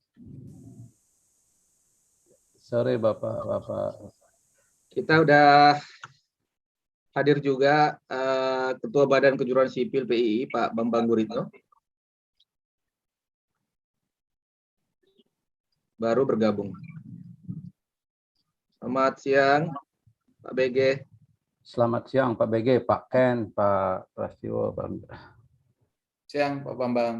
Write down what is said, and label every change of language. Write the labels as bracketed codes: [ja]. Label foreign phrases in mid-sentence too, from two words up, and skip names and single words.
[id] Sore Bapak. Kita udah hadir juga Ketua Badan Kejuruan Sipil PII, Pak Bambang Guritno. Baru bergabung. Selamat siang, Pak BG. Selamat siang Pak BG, Pak Ken, Pak Prestio. Siang Pak Bambang.